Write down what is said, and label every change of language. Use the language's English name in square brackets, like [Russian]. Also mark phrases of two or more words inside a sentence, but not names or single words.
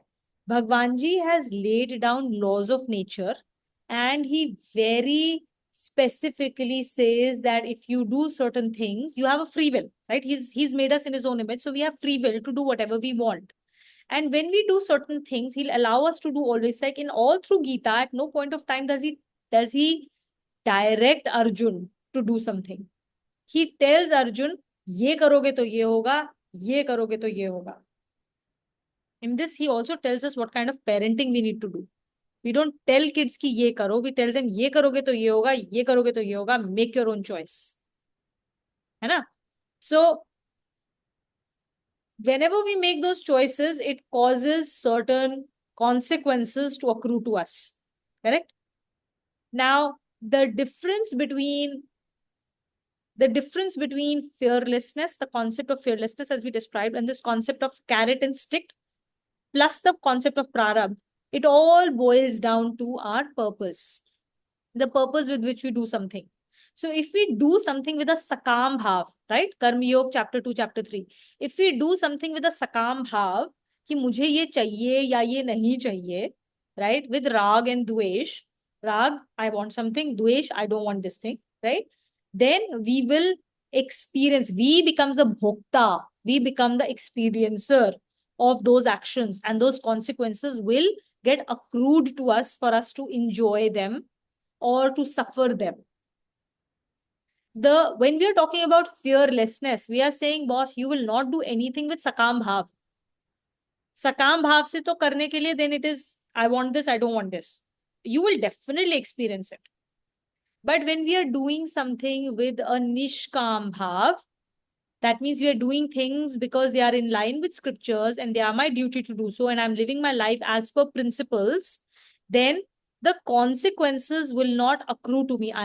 [English] Bhagwan ji has laid down laws of nature, and he very specifically says that if you do certain things, you have a free will, right? He's made us in his own image, so we have free will to do whatever we want. And when we do certain things, he'll allow us to do always. Like in all through Gita, at no point of time does he direct Arjun to do something. He tells Arjun, [Hindi] ये करोगे तो ये होगा, ये करोगे तो ये होगा. [English] In this, he also tells us what kind of parenting we need to do. We don't tell kids [Hindi] कि ये करो, [English] we tell them [Hindi] ये करोगे तो ये होगा, ये करोगे तो ये होगा, [English] make your own choice. [Hindi] है ना? [English] So, whenever we make those choices, it causes certain consequences to accrue to us. Correct? Now, the difference between fearlessness, the concept of fearlessness as we described, and this concept of carrot and stick, plus the concept of prarabdha, it all boils down to our purpose, the purpose with which we do something. So if we do something with a [Hindi] सकाम भाव, [English] right? Karma Yoga chapter 2, chapter 3. If we do something with a [Hindi] सकाम भाव, कि मुझे ये चाहिए या ये नहीं चाहिए, [English] right? With rag and dvesh, rag, I want something, dvesh, I don't want this thing, right? Then we will experience, we become the bhokta, we become the experiencer of those actions, and those consequences will get accrued to us for us to enjoy them or to suffer them. When we are talking about fearlessness, we are saying, boss, you will not do anything with [Hindi] सकाम भाव. सकाम भाव से तो करने के लिए, [English] then it is, I want this, I don't want this. You will definitely experience it. But when we are doing something with a [Hindi] निष्काम भाव, [English] that means we are doing things because they are in line with scriptures and they are my duty to do so, and I'm living my life as per principles, then the consequences will not accrue to me.